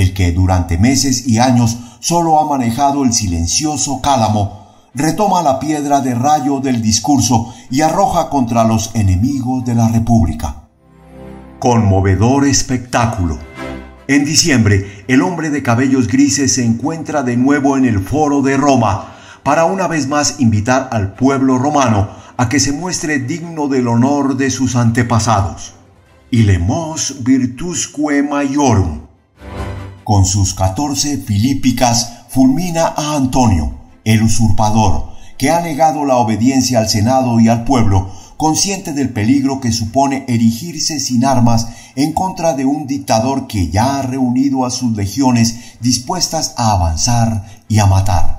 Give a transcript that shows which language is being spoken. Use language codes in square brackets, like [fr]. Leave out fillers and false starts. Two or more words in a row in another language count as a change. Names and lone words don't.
[es] el que durante meses y años solo ha manejado el silencioso cálamo, retoma la piedra de rayo del discurso y arroja contra los enemigos de la República. Conmovedor espectáculo. En diciembre, el hombre de cabellos grises se encuentra de nuevo en el Foro de Roma para una vez más invitar al pueblo romano a que se muestre digno del honor de sus antepasados. [la] Ilemos virtusque maiorum. [es] Con sus 14 filípicas fulmina a Antonio, el usurpador, que ha negado la obediencia al Senado y al pueblo, consciente del peligro que supone erigirse sin armas en contra de un dictador que ya ha reunido a sus legiones dispuestas a avanzar y a matar.